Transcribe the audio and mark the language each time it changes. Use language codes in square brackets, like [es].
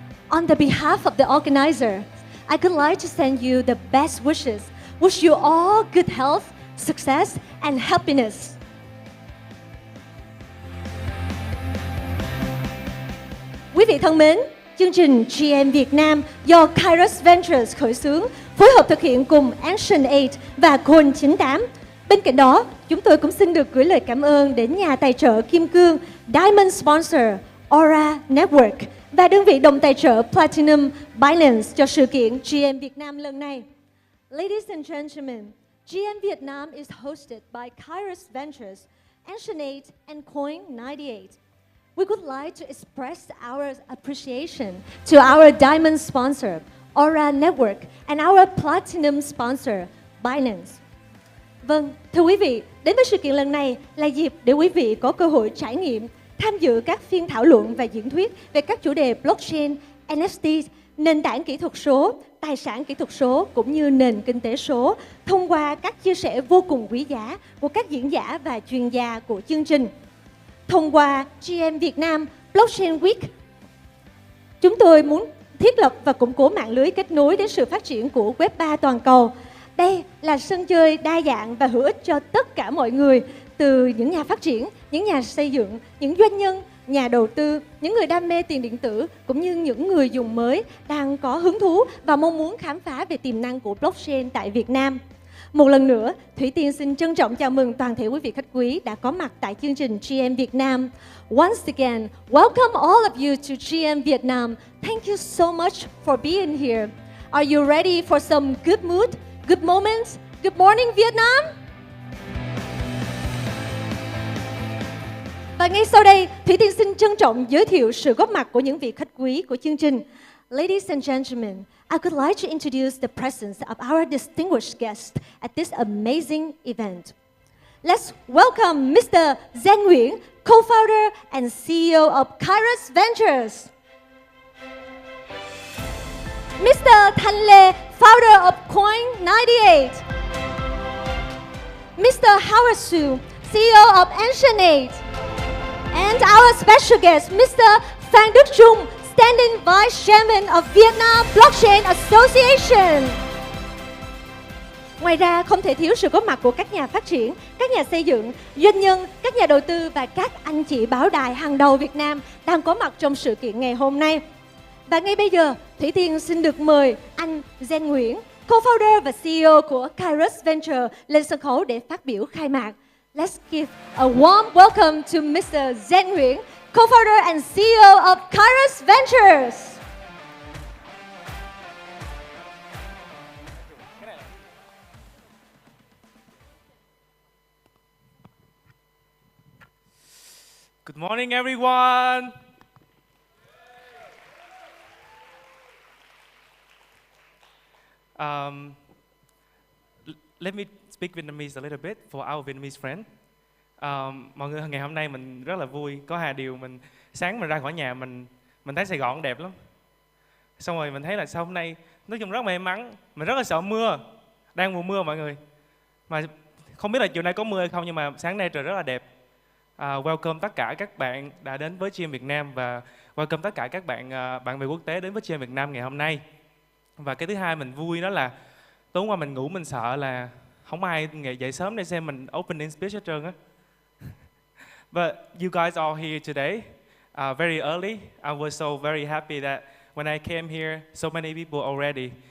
[en] On the behalf of the organizer, I would like to send you the best wishes. Wish you all good health, success and happiness. [vi] Quý vị thân mến, chương trình GM Việt Nam do Kairos Ventures khởi xướng, phối hợp thực hiện cùng NHÓM và Coin98. Bên cạnh đó, chúng tôi cũng xin được gửi lời cảm ơn đến nhà tài trợ Kim Cương, Diamond Sponsor, Aura Network và đơn vị đồng tài trợ Platinum Binance cho sự kiện GM Việt Nam lần này. [en] Ladies and gentlemen, GM Việt Nam is hosted by Kairos Ventures, NHÓM and Coin98. We would like to express our appreciation to our Diamond sponsor, Aura Network, and our Platinum sponsor, Binance. [vi] Vâng, thưa quý vị, đến với sự kiện lần này là dịp để quý vị có cơ hội trải nghiệm, tham dự các phiên thảo luận và diễn thuyết về các chủ đề blockchain, NFT, nền tảng kỹ thuật số, tài sản kỹ thuật số cũng như nền kinh tế số thông qua các chia sẻ vô cùng quý giá của các diễn giả và chuyên gia của chương trình. Thông qua GM Việt Nam Blockchain Week, chúng tôi muốn thiết lập và củng cố mạng lưới kết nối đến sự phát triển của Web3 toàn cầu. Đây là sân chơi đa dạng và hữu ích cho tất cả mọi người, từ những nhà phát triển, những nhà xây dựng, những doanh nhân, nhà đầu tư, những người đam mê tiền điện tử, cũng như những người dùng mới đang có hứng thú và mong muốn khám phá về tiềm năng của blockchain tại Việt Nam. Một lần nữa, Thủy Tiên xin trân trọng chào mừng toàn thể quý vị khách quý đã có mặt tại chương trình GM Việt Nam. [en] Once again, welcome all of you to GM Việt Nam. Thank you so much for being here. Are you ready for some good mood, good moments? Good morning, Vietnam! [vi] Và ngay sau đây, Thủy Tiên xin trân trọng giới thiệu sự góp mặt của những vị khách quý của chương trình. [en] Ladies and gentlemen, I would like to introduce the presence of our distinguished guest at this amazing event. Let's welcome Mr. NHÓM, co-founder and CEO of Kairos Ventures. Mr. Lê, founder of Coin98. Mr. Howard Su, CEO of NHÓM. And our special guest, Mr. Phan Đức Trung, Standing Vice Chairman of Vietnam Blockchain Association. [vi] Ngoài ra, không thể thiếu sự góp mặt của các nhà phát triển, các nhà xây dựng, doanh nhân, các nhà đầu tư và các anh chị báo đài hàng đầu Việt Nam đang có mặt trong sự kiện ngày hôm nay. Và ngay bây giờ, Thủy Tiên xin được mời anh NHÓM, co-founder và CEO của Kairos Venture lên sân khấu để phát biểu khai mạc. [en] Let's give a warm welcome to Mr. NHÓM, co-founder and CEO of Kairos Ventures. Good morning, everyone. Let me speak Vietnamese a little bit for our Vietnamese friend. [vi] Mọi người, ngày hôm nay mình rất là vui. Có hai điều sáng mình ra khỏi nhà mình thấy Sài Gòn đẹp lắm. Xong rồi mình thấy là sau hôm nay nói chung rất may mắn. Mình rất là sợ mưa, đang mùa mưa mọi người. Mà không biết là chiều nay có mưa hay không, nhưng mà sáng nay trời rất là đẹp. Welcome tất cả các bạn đã đến với GM Việt Nam và welcome tất cả các bạn bè quốc tế đến với GM Việt Nam ngày hôm nay. Và cái thứ hai mình vui đó là tối qua mình ngủ mình sợ là không ai dậy sớm để xem mình [en] opening speech [vi] hết trơn á. [en] But you guys are here today very early. I was so very happy that when I came here, so many people already.